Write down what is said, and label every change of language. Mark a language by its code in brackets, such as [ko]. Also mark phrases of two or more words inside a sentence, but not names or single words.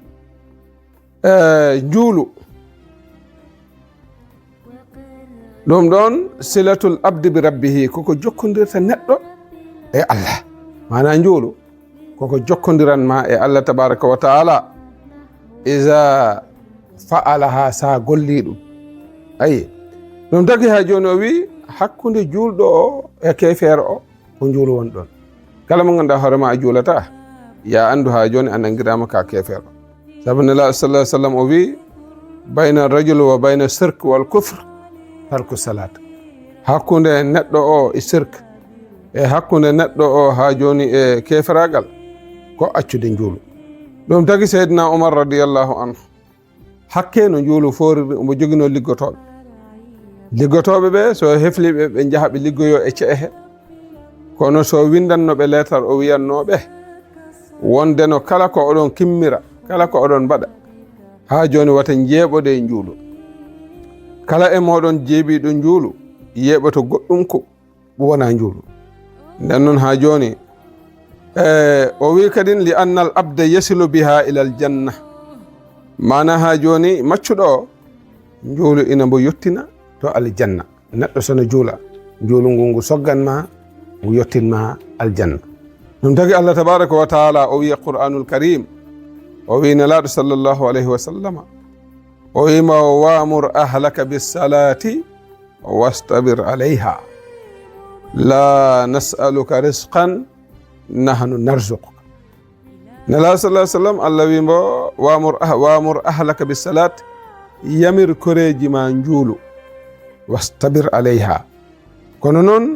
[ff] juulu ɗum ɗon [ar] صلة العبد بربه [ff] koko jokkodirta neɗɗo e Allah mana juulu koko jokkodiran ma e Allah [ar] تبارك وتعالى إذا فعلها [ff] sa golli ɗum ayi ɗum tagi ha joni o wi hakkude julɗo o e kefeere o ko juulu won ɗon kala mo ganduɗa hoorema a juulata ya andu ha joni a nangirama ka kefeere o sabu nelaɗo [ar] صلى الله عليه وسلم [ff] o wi [ar] بين الرجل وبين الشرك والكفر ترك الصلاة [ff] hakkude neɗɗo o e shirk e hakkude neɗɗo o ha joni e keferagal ko accude juulu ɗum tagi seydina Umar [ar] رضي الله عنه [ff] hakke no juulu foriri omo jogino liggotoɓe ɓe so hefliɓe ɓe jaaha ɓe liggoyo e ceehe kono so windannoɓe leetar o wiyannoɓe wondeno kala ko oɗon kimmira kala ko oɗon mbaɗa ha joni wata jeeɓode e juulu kala e moɗon jeeɓiɗo juulu yeɓoto goɗɗum ko wona juulu nden noon ha joni o wi kadin [ar] لأن العبد يصل بها إلى الجنة [ff] mana ha joni maccuɗo juulu ina mbo yettina to aljanna neɗɗo sono juula juulu ngu sogganma ngu yettinma aljanna ɗum tagi Allah [ar] تبارك وتعالى [ff] o wiya [ar] القرآن الكريم [ff] o wi nelaɗo [ar] صلى الله عليه وسلم [ff] o wima [ar] وأمر أهلك بالصلاة واصطبر عليها لا نسألك رزقا نحن نرزقك [ff] nelaɗo [ar] صلى سلم [ff] Allah wimo [ar] وأمر أهلك بالصلاة [ff] yamir koreji ma juulu [ar] واصطبر عليها [ff] kono noon